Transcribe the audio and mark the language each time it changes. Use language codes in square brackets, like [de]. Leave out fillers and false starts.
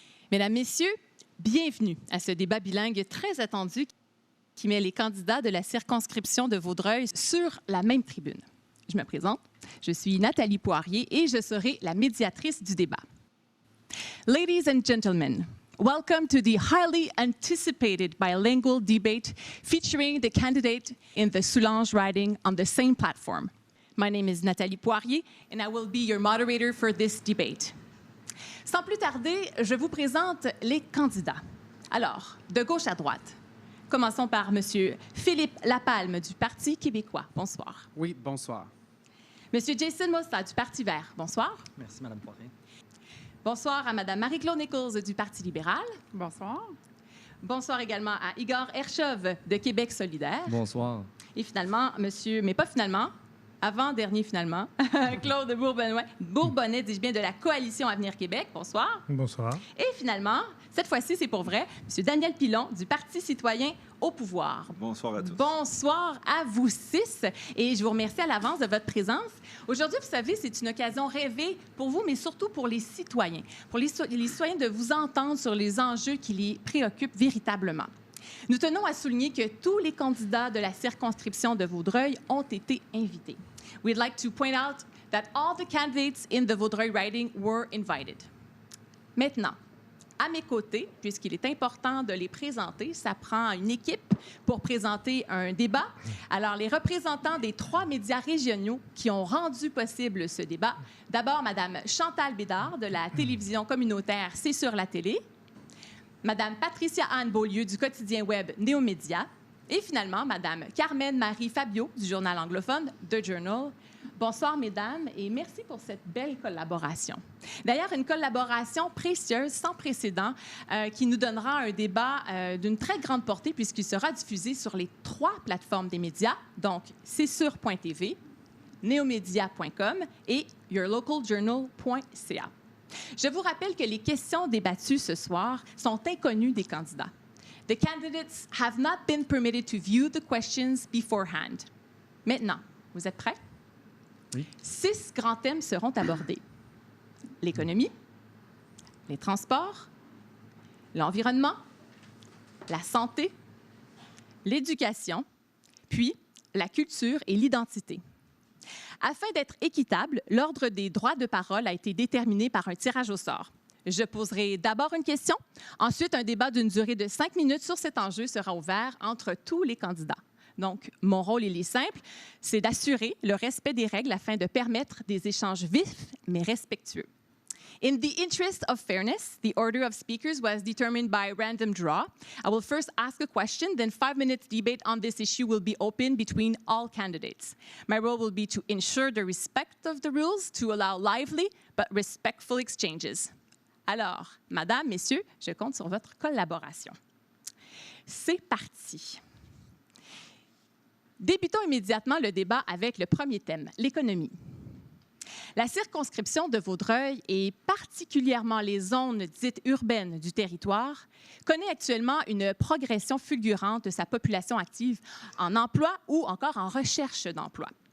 [fr] Mesdames, Messieurs, bienvenue à ce débat bilingue très attendu qui met les candidats de la circonscription de Vaudreuil sur la même tribune. Je me présente, je suis Nathalie Poirier et je serai la médiatrice du débat. [en] Ladies and gentlemen, welcome to the highly anticipated bilingual debate featuring the candidate in the Soulanges riding on the same platform. My name is Nathalie Poirier and I will be your moderator for this debate. [fr] Sans plus tarder, je vous présente les candidats. Alors, de gauche à droite, commençons par M. Philippe Lapalme du Parti québécois. Bonsoir. Oui, bonsoir. M. Jason Mosta du Parti vert. Bonsoir. Merci, Mme Poirier. Bonsoir à Mme Marie-Claude Nichols du Parti libéral. Bonsoir. Bonsoir également à Igor Erchov de Québec solidaire. Bonsoir. Et finalement, monsieur, mais pas finalement, avant-dernier finalement, Claude Bourbonnais, dis-je bien, de la Coalition Avenir Québec. Bonsoir. Bonsoir. Et finalement, cette fois-ci, c'est pour vrai, M. Daniel Pilon du Parti citoyen au pouvoir. Bonsoir à tous. Bonsoir à vous six. Et je vous remercie à l'avance de votre présence. Aujourd'hui, vous savez, c'est une occasion rêvée pour vous, mais surtout pour les citoyens. Pour les citoyens de vous entendre sur les enjeux qui les préoccupent véritablement. Nous tenons à souligner que tous les candidats de la circonscription de Vaudreuil ont été invités. [en] We'd like to point out that all the candidates in the Vaudreuil riding were invited. [fr] Maintenant, à mes côtés, puisqu'il est important de les présenter, ça prend une équipe pour présenter un débat. Alors, les représentants des 3 médias régionaux qui ont rendu possible ce débat. D'abord, Mme Chantal Bédard de la télévision communautaire C'est sur la télé. Mme Patricia Anne Beaulieu du quotidien web Néomédia. Et finalement, Mme Carmen Marie Fabio du journal anglophone The Journal. Bonsoir, mesdames, et merci pour cette belle collaboration. D'ailleurs, une collaboration précieuse, sans précédent, qui nous donnera un débat d'une très grande portée puisqu'il sera diffusé sur les 3 plateformes des médias, donc cetsur.tv, neomedia.com et yourlocaljournal.ca. Je vous rappelle que les questions débattues ce soir sont inconnues des candidats. [en] The candidates have not been permitted to view the questions beforehand. [fr] Maintenant, vous êtes prêts? Oui. 6 grands thèmes seront abordés. L'économie, les transports, l'environnement, la santé, l'éducation, puis la culture et l'identité. Afin d'être équitable, l'ordre des droits de parole a été déterminé par un tirage au sort. Je poserai d'abord une question. Ensuite, un débat d'une durée de 5 minutes sur cet enjeu sera ouvert entre tous les candidats. Donc, mon rôle, il est simple, c'est d'assurer le respect des règles afin de permettre des échanges vifs mais respectueux. [en] In the interest of fairness, the order of speakers was determined by random draw. I will first ask a question, then 5 minutes debate on this issue will be open between all candidates. My role will be to ensure the respect of the rules, to allow lively but respectful exchanges. [fr] Alors, Madame, Messieurs, je compte sur votre collaboration. C'est parti. Débutons immédiatement le débat avec le premier thème, l'économie. La circonscription de Vaudreuil et particulièrement les zones dites urbaines du territoire connaît actuellement une progression fulgurante de sa population active en emploi ou encore en recherche d'emploi.